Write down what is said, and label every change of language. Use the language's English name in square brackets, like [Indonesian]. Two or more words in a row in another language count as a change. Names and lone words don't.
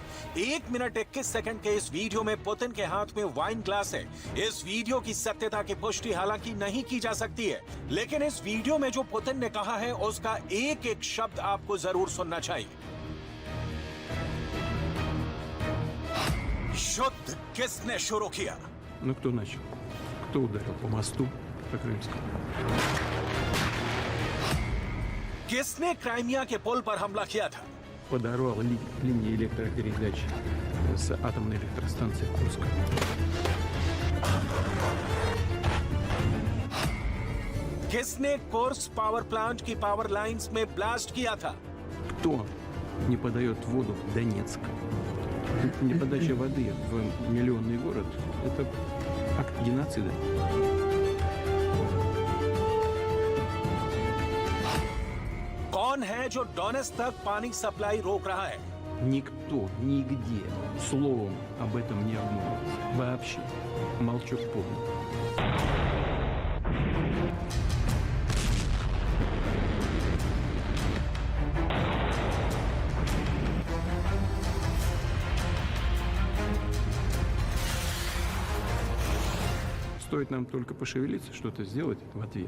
[Hindi] 1 मिनट 21 सेकंड के इस वीडियो में पुतिन के हाथ में [English] wine glass [Hindi] है। इस वीडियो की सत्यता की पुष्टि हालांकि नहीं की जा सकती है, लेकिन इस वीडियो में जो पुतिन ने कहा है उसका एक एक शब्द आपको जरूर सुनना चाहिए। युद्ध किसने शुरू किया? [Russian] Ну кто начал? Кто ударил по мосту, по Крымскому? [Hindi] किसने क्राइमिया के पुल पर हमला किया था? [Russian] Подорвал линии электропередач с атомной электростанции Курск. [Hindi] किसने कोर्स [English] power plant [Hindi] की [English] power lines [Hindi] में ब्लास्ट किया था? [Russian] Кто не подает воду в Донецк? Неподача воды в миллионный город – это акт геноцида. [Hindi] कौन है जो डोनेस्क तक पानी सप्लाई रोक रहा है? [Russian] Никто, нигде, словом об этом не обмолвился. Вообще. Молчок полный. Стоит нам только пошевелиться, что-то сделать в ответ.